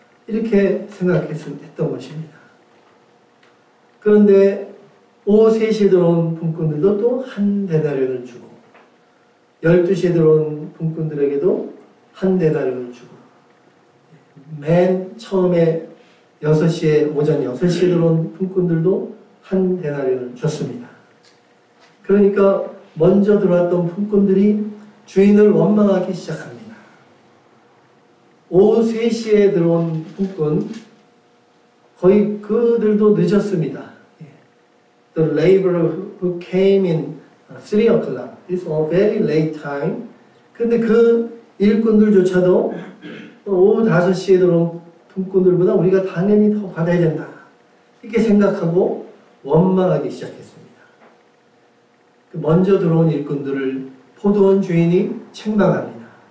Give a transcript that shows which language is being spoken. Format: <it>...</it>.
<ko>이렇게 생각했던 것입니다. 그런데 오후 3시에 들어온 품꾼들도 또 한 데나리온을 주고, 12시에 들어온 품꾼들에게도 한 데나리온을 주고, 맨 처음에 오전 6시에 들어온 품꾼들도 한 데나리온을 줬습니다. 그러니까 먼저 들어왔던 품꾼들이 주인을 원망하기 시작합니다. 오후 3시에 들어온 품꾼, 거의 그들도 늦었습니다.</ko> <en>The laborer who came in 3 o'clock. It's a very late time.</en> <ko>근데 그 일꾼들조차도 오후 5시에 들어온 품꾼들보다 우리가 당연히 더 받아야 된다. 이렇게 생각하고 원망하기 시작했습니다. 먼저 들어온 일꾼들을 포도원 주인이 책망합니다.</ko>